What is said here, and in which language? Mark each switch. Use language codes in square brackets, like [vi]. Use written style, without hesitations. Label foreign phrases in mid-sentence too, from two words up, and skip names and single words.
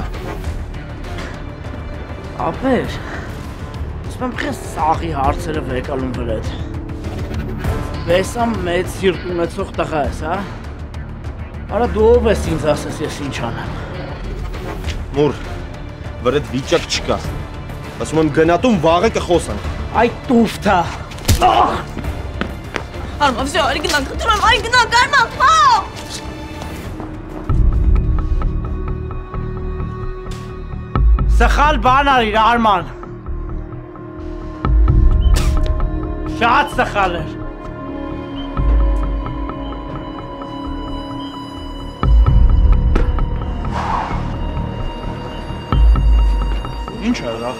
[hy] Ապեր։ Ասում եմ սաղի հարցերը վեկալում վրետ։ Բեսամ մեծ սիրտ ունեցող տղա ես, հա։ Արա դու ով ես ինձ ասես ես ինչ անեմ։ Մուր, վրետ վիճակ չկա։ Ասում եմ գնա տուն վաղը կխոսանք։ Այ տուֆտա. [ru] Arma, все, оригинал, контроль, оригинал, карма, пау! [hy] Սխալ բան արիր, Արման։ Շատ սխալ էր։ Ինչ է եղավ։